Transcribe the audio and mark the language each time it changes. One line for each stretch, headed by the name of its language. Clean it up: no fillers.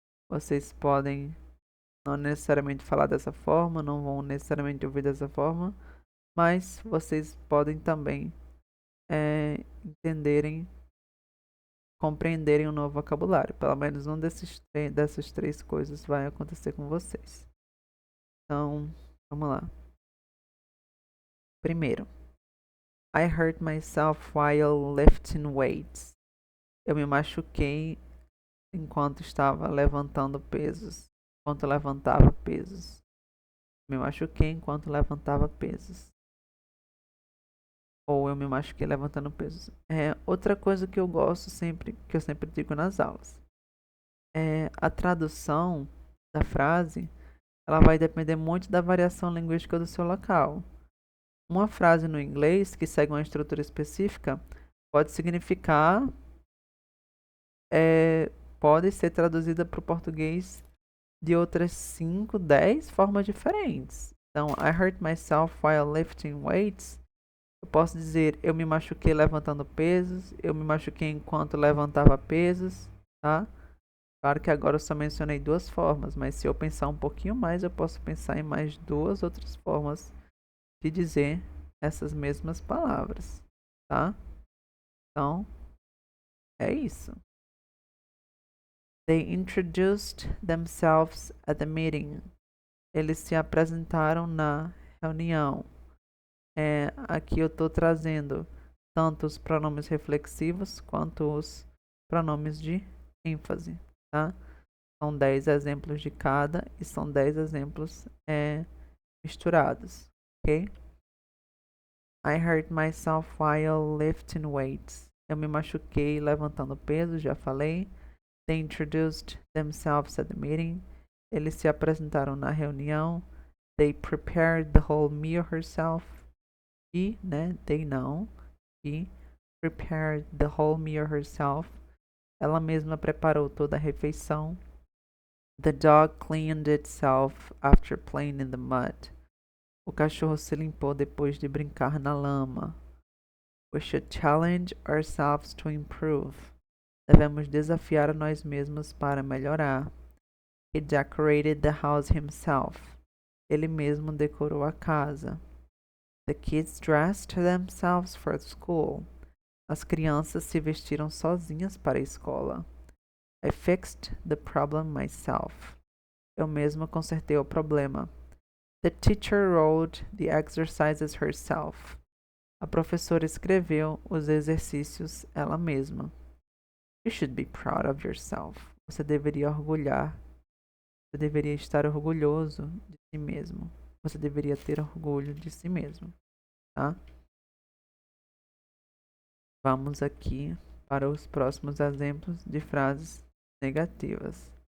Portuguese: Vocês podem não necessariamente falar dessa forma, não vão necessariamente ouvir dessa forma, mas vocês podem também entenderem, compreenderem um novo vocabulário. Pelo menos dessas três coisas vai acontecer com vocês. Então, vamos lá.
English: Primeiro, I hurt myself while lifting weights.
Portuguese: Eu me machuquei enquanto estava levantando pesos. Enquanto levantava pesos. Me machuquei enquanto levantava pesos. Ou eu me machuquei levantando pesos. Outra coisa que eu gosto sempre, que eu sempre digo nas aulas. A tradução da frase, ela vai depender muito da variação linguística do seu local. Uma frase no inglês que segue uma estrutura específica pode significar, pode ser traduzida para o português de outras 5, 10 formas diferentes.
English: Então, I hurt myself while lifting weights.
Portuguese: Eu posso dizer, eu me machuquei levantando pesos, eu me machuquei enquanto levantava pesos, tá? Claro que agora eu só mencionei duas formas, mas se eu pensar um pouquinho mais, eu posso pensar em mais duas outras formas de dizer essas mesmas palavras, tá? Então, é isso.
English: They introduced themselves at the meeting.
Portuguese: Eles se apresentaram na reunião. Aqui eu estou trazendo tanto os pronomes reflexivos quanto os pronomes de ênfase, tá? São 10 exemplos de cada e são 10 exemplos misturados, ok?
English: I hurt myself while lifting weights.
Portuguese: Eu me machuquei levantando peso, já falei.
English: They introduced themselves at the meeting.
Portuguese: Eles se apresentaram na reunião.
English: They prepared the whole meal herself. E, they não. E prepared the whole meal herself.
Portuguese: Ela mesma preparou toda a refeição.
English: The dog cleaned itself after playing in the mud.
Portuguese: O cachorro se limpou depois de brincar na lama.
English: We should challenge ourselves to improve.
Portuguese: Devemos desafiar a nós mesmos para melhorar.
English: He decorated the house himself.
Portuguese: Ele mesmo decorou a casa.
English: The kids dressed themselves for school.
Portuguese: As crianças se vestiram sozinhas para a escola.
English: I fixed the problem myself.
Portuguese: Eu mesma consertei o problema.
English: The teacher wrote the exercises herself.
Portuguese: A professora escreveu os exercícios ela mesma.
English: You should be proud of yourself.
Portuguese: Você deveria estar orgulhoso de si mesmo. Você deveria ter orgulho de si mesmo, tá? Vamos aqui para os próximos exemplos de frases negativas.